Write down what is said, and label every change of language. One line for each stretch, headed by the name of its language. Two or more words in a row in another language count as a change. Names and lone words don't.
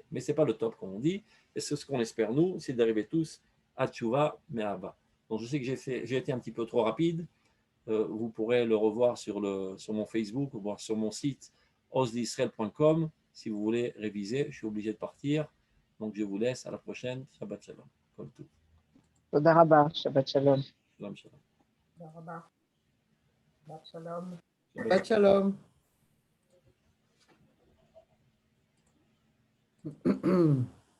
French: Mais ce n'est pas le top, comme on dit. Et ce qu'on espère, nous, c'est d'arriver tous à tchouva, mais à bas. Donc, je sais que j'ai été un petit peu trop rapide. Vous pourrez le revoir sur mon Facebook ou voir sur mon site osdisrael.com si vous voulez réviser. Je suis obligé de partir. Donc, je vous laisse. À la prochaine.
Hebrew: שבת שלום.
French: Comme tout.
Hebrew: תודה רבה, שבת שלום. שלום, שלום. תודה רבה. שבת שלום. שבת שלום.